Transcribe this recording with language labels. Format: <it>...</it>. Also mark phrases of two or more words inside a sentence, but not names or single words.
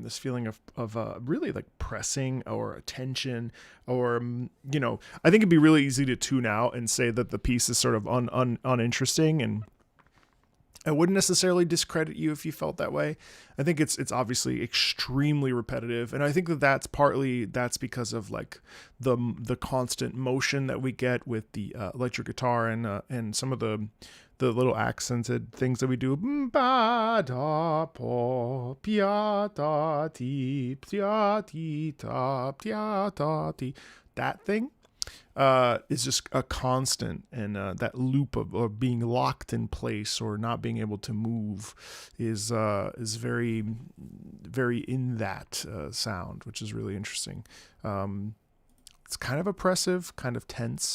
<en>This feeling of really like pressing or attention, or I think it'd be really easy to tune out and say that the piece is sort of uninteresting, and I wouldn't necessarily discredit you if you felt that way. I think it's obviously extremely repetitive, and I think that's because of like the constant motion that we get with the electric guitar and some of the little accented things that we do. Ba da po pia da ti pia ti ta pia da ti. That thing is just a constant, and that loop of being locked in place or not being able to move is very, very in that sound, which is really interesting. It's kind of oppressive, kind of tense.</en>